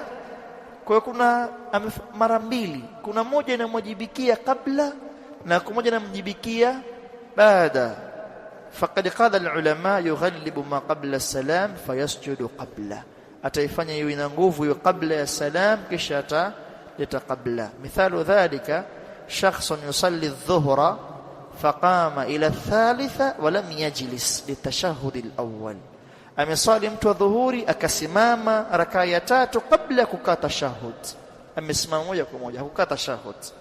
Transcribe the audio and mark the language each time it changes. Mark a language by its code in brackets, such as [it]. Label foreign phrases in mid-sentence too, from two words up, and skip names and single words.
[sw] Kwa kuna mara mbili, kuna moja inamwajibikia kabla na moja inamjibikia baada. [ar] فقد قال العلماء يغلب ما قبل السلام فيسجد قبل, [sw] ataifanya hiyo ina nguvu hiyo kabla ya salam kisha ataleta kabla. [ar] مثال ذلك شخص يصلي الظهر فقام إلى الثالثة ولم يجلس للتشهد الأول, [sw] amesali mtu wa dhuhuri akasimama rakaa ya tatu kabla kukata tashahhud, amesimama moja kwa moja hakukata tashahhud.